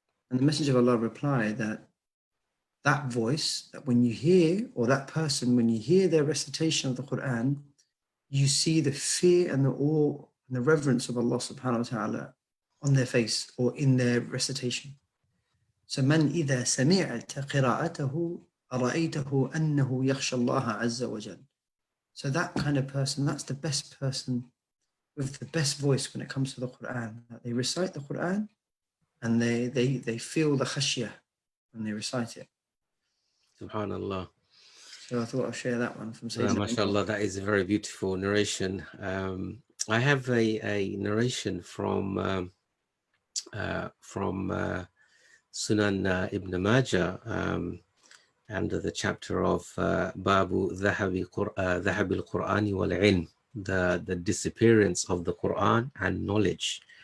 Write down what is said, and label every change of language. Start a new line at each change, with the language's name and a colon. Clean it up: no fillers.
English: And the Messenger of Allah replied that voice, that when you hear, or that person, when you hear their recitation of the Quran, you see the fear and the awe and the reverence of Allah subhanahu wa ta'ala on their face or in their recitation. So
Arabic: من إذا سمعت قراءته أرأيته أنه يخشى الله عز وجل.
English: So that kind of person, that's the best person with the best voice when it comes to the Quran. That they recite the Quran and they feel the khashiyah when they recite it. Subhanallah. So I thought I'd share that one from Sayyidina. MashaAllah, that is a very beautiful narration. I have a narration from Sunan Ibn Majah, under the chapter of Babu Dhahabi al-Qur'ani wal-Ilm, the disappearance of the Quran and knowledge.